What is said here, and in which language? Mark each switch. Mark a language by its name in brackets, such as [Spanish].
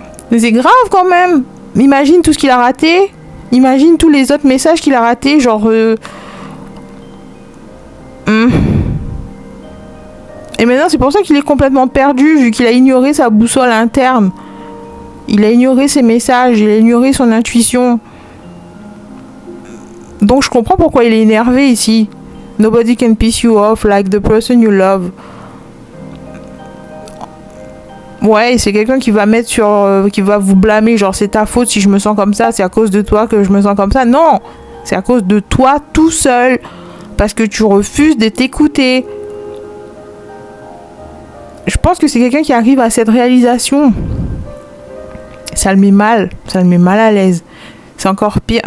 [French] Mais c'est grave quand même. Imagine tout ce qu'il a raté. Imagine tous les autres messages qu'il a ratés, genre Et maintenant, c'est pour ça qu'il est complètement perdu, vu qu'il a ignoré sa boussole interne. Il a ignoré ses messages, il a ignoré son intuition. Donc je comprends pourquoi il est énervé ici. [English] Nobody can piss you off like the person you love. [French] Ouais, c'est quelqu'un qui va mettre qui va vous blâmer, genre c'est ta faute si je me sens comme ça, c'est à cause de toi que je me sens comme ça. Non, c'est à cause de toi tout seul, parce que tu refuses de t'écouter. Je pense que c'est quelqu'un qui arrive à cette réalisation. Ça le met mal à l'aise. C'est encore pire.